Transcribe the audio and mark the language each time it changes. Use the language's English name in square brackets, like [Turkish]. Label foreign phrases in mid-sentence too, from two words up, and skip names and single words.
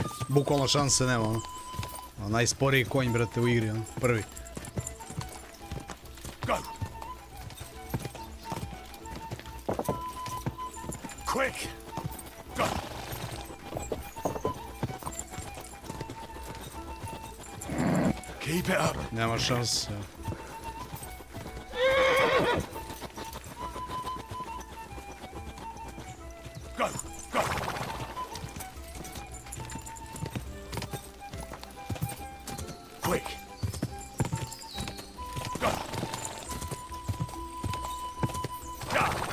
[Bosnian] Bukvalno šanse nema, ono. Najsporiji konj, brate, u igri, ono. Prvi. [English] Go! Quick! Go! Keep Keep it up. [Bosnian] Nema šanse. [English] Go, go. Quick. Go. Ka.